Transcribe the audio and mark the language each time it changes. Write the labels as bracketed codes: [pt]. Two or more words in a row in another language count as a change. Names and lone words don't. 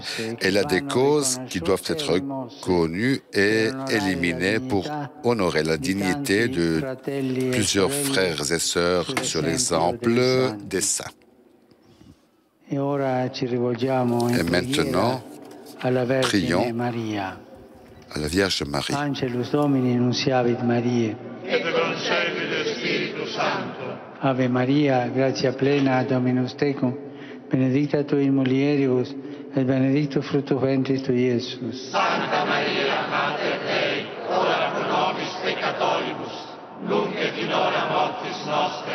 [fr] Elle a des causes qui doivent être connues et éliminées pour honorer la dignité de plusieurs frères et sœurs sur l'exemple des saints. Et maintenant, prions à la Vierge Marie. [la] Angelus Domini nunciavit Mariae. Et concepi de Spiritu Santo. Ave Maria, gratia plena, Dominus tecum, benedicta tu in mulieribus, et benedictus fructus ventris tui, Iesus. Santa Maria, Mater Dei, ora pro nobis peccatoribus, nunc et in hora mortis nostre.